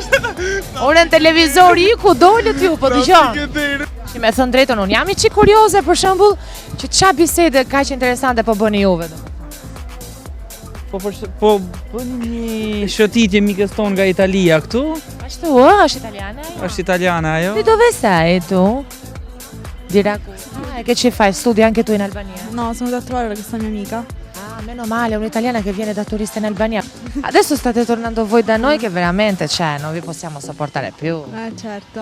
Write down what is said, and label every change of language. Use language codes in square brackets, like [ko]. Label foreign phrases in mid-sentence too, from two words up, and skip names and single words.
[sq] Ore në televizori ku dolët ju, po dëgjoj. Që me thënë drejtën, unë jam i çik kurioze për shembull që ç'a bisede kaq interesante po bëni juve. Po bëni një shëtitje mikës tonë nga Italia këtu. Ashtu, është italiane ajo? Është italiana ajo. [it] Ti dove sei tu? Di che ci fai? Studi anche tu in Albania? No, sono da trovare questa mia amica. Meno male, un'italiana che viene da turista in Albania. Adesso state tornando voi da noi che veramente, cioè, non vi possiamo sopportare più. Certo,